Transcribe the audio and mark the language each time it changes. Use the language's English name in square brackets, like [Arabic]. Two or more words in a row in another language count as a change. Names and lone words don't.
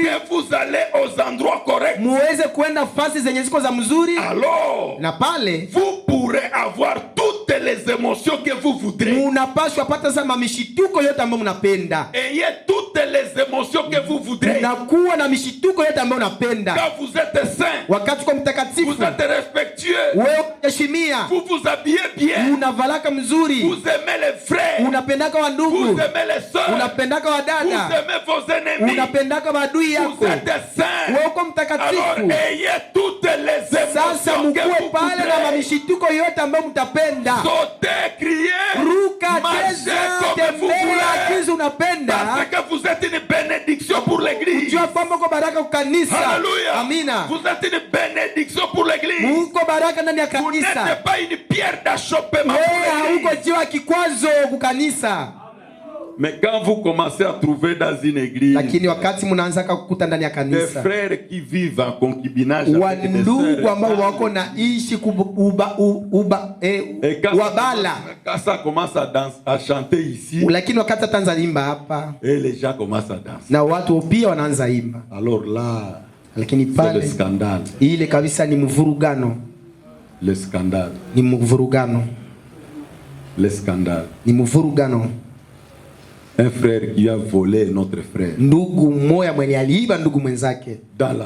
[French] Que vous allez aux endroits corrects. [Swahili] Muweze kwenda fasi zenye ziko za mzuri. [French] Alors, [Swahili] na pale [French] vous pourrez avoir toutes les émotions que vous voudrez. [Swahili] Munapaswa pata sama mishituko yote ambayo mnapenda. [French] Ayez toutes les émotions que vous voudrez. [Swahili] Unakuwa na mishituko yote ambayo unapenda. [French] Quand vous êtes saint, [Swahili] wakati kwa mtakatifu, [French] vous êtes respectueux, [Swahili] wewe unaheshimia, [French] vous vous habillez bien, [Swahili] unavalaka mzuri, [French] vous aimez les frères, [Swahili] unapendaka wa ndugu, [French] vous aimez les sœurs, [Swahili] unapendaka wa dada, [French] vous aimez vos ennemis, [Swahili] unapendaka maadui yako, [French] vous êtes saint. [Swahili] wewe uko mtakatifu. [French] Alors ayez toutes les émotions que vous [Swahili] pale na mishituko yote ambayo mtapenda. [French] Sautez, criez, [Swahili] ruka, [French] marchez comme vous voulez, parce que vous êtes une bénédiction pour l'église. Alléluia. [Swahili] Amina. [French] Vous êtes une bénédiction pour l'église. Vous n'êtes pas une pierre d'achoppement pour l'église. Mais quand vous commencez à trouver dans une église [Swahili] Lakini wakati mnaanza kukuta ndani ya [French] des [Swahili] kanisa [French] frères qui vivent en concubinage avec des [Swahili] wandugu [French] sœurs, [Swahili] ambao wako na ishi [French] et quand [Swahili] wabala, [French] ça commence à chanter ici, [Swahili] lakini wakati ataanza imba hapa [French] et les gens commencent à danser. [Swahili] na watu pia wanaanza imba, [French] Alors là, [Swahili] lakini [French] c'est le [Swahili] pale [French] scandale. [Swahili] ile kabisa ni mvurugano, [French] Le scandale. [Swahili] ni mvurugano, [French] Le scandale. [Swahili] ni mvurugano. [French] Un frère qui a volé notre frère [Swahili] Ndugu mmoja mwenye aliiba ndugu mwenzake [French] dans la